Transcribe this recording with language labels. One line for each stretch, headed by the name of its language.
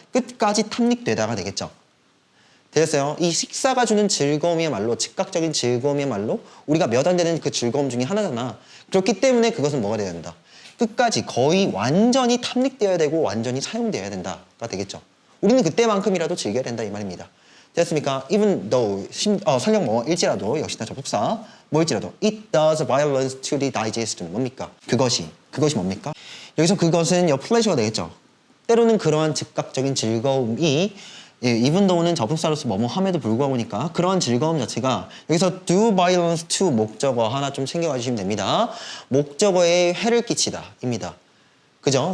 Korean: 끝까지 탐닉되다가 되겠죠. 되셨어요? 이 식사가 주는 즐거움이야말로 즉각적인 즐거움이야말로 우리가 몇 안 되는 그 즐거움 중에 하나잖아. 그렇기 때문에 그것은 뭐가 돼야 된다? 끝까지 거의 완전히 탐닉되어야 되고 완전히 사용되어야 된다가 되겠죠. 우리는 그때만큼이라도 즐겨야 된다 이 말입니다. 됐습니까?
English: Even though
Korean: 설령 뭐일지라도 역시나 접속사 뭐일지라도
English: it does violence to the digestion
Korean: 뭡니까? 그것이 뭡니까? 여기서 그것은 pleasure가 되겠죠. 때로는 그러한 즉각적인 즐거움이 even though는 접속사로서 뭐뭐 함에도 불구하고니까 그러한 즐거움 자체가 여기서
English: do violence to
Korean: 목적어 하나 좀 챙겨가 주시면 됩니다. 목적어에 해를 끼치다 입니다. 그죠?